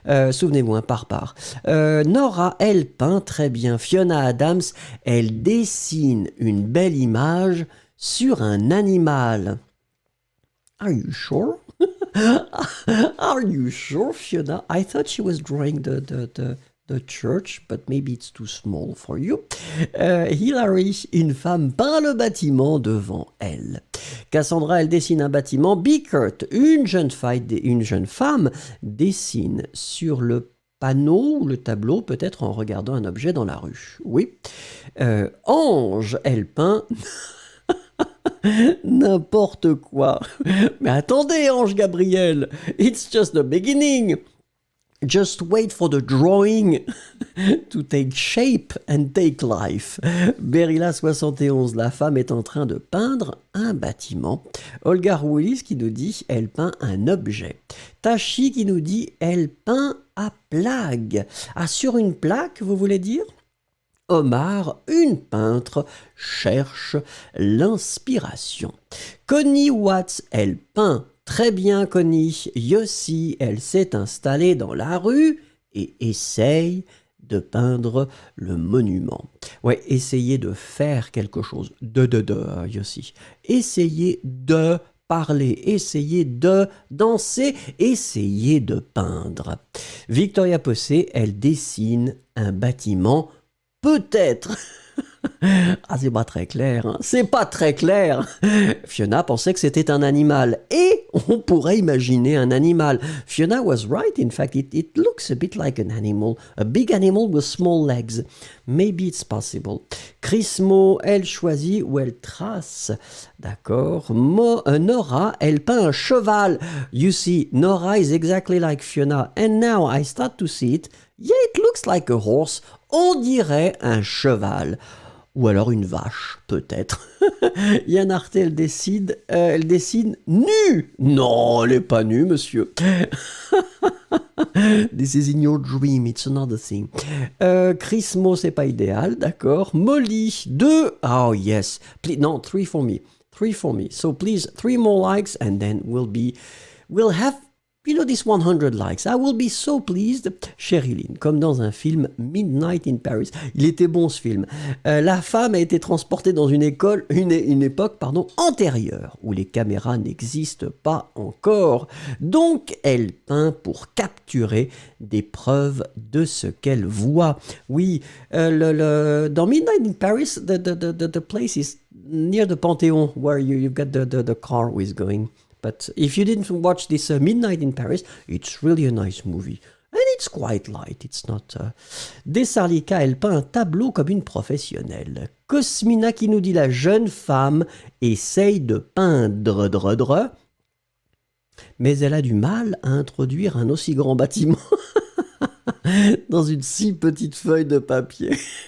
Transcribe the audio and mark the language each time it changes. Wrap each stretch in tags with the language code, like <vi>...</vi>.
<fr>Souvenez-vous, par. Nora, elle peint très bien. Fiona Adams, elle dessine une belle image sur un animal.</fr> <en>Are you sure? Are you sure, Fiona? I thought she was drawing the church, but maybe it's too small for you.</en> <fr>Hilary, une femme peint le bâtiment devant elle. Cassandra, elle dessine un bâtiment. Bickert, une jeune femme dessine sur le panneau ou le tableau, peut-être en regardant un objet dans la rue. Oui. Ange, elle peint... n'importe quoi. Mais attendez,</fr> <en>Ange Gabriel, it's just the beginning. Just wait for the drawing to take shape and take life.</en> <fr>Berilla 71, la femme est en train de peindre un bâtiment. Olga Roulis qui nous dit, elle peint un objet. Tachi qui nous dit, elle peint à plaque. Ah, sur une plaque, vous voulez dire? Omar, une peintre, cherche l'inspiration. Connie Watts, elle peint très bien, Connie. Yossi, elle s'est installée dans la rue et essaye de peindre le monument. Ouais, essayer de faire quelque chose. Yossi. Essayer de parler, essayer de danser, essayer de peindre. Victoria Possé, elle dessine un bâtiment. Peut-être. Ah, c'est pas très clair. Hein. C'est pas très clair. Fiona pensait que c'était un animal. Et on pourrait imaginer un animal.</fr> <en>Fiona was right. In fact, it looks a bit like an animal. A big animal with small legs. Maybe it's possible.</en> <fr>Chris Mo, elle choisit ou elle trace. D'accord. Nora, elle peint un cheval.</fr> <en>You see, Nora is exactly like Fiona. And now I start to see it. Yeah, it looks like a horse.</en> <fr>On dirait un cheval. Ou alors une vache, peut-être. Yann Arte, elle dessine nue. Non, elle n'est pas nue, monsieur.</fr> <en>This is in your dream, it's another thing.</en> <fr>Chris Mo, c'est pas idéal, d'accord.</fr> <en>Molly, 2. Oh, yes. Please, no, 3 for me. 3 for me. So please, 3 more likes and then we'll have... You know, this 100 likes. I will be so pleased.</en> <fr>Sherilyn, comme dans un film Midnight in Paris. Il était bon ce film. La femme a été transportée dans une époque antérieure où les caméras n'existent pas encore. Donc, elle peint pour capturer des preuves de ce qu'elle voit. Oui, dans</fr> <en>Midnight in Paris, the place is near the Panthéon where you've got the car is going. But if you didn't watch this Midnight in Paris, it's really a nice movie. And it's quite light, it's not...</en> <fr>Desarlika, elle peint un tableau comme une professionnelle. Cosmina qui nous dit la jeune femme essaye de peindre, mais elle a du mal à introduire un aussi grand bâtiment dans une si petite feuille de papier.</fr>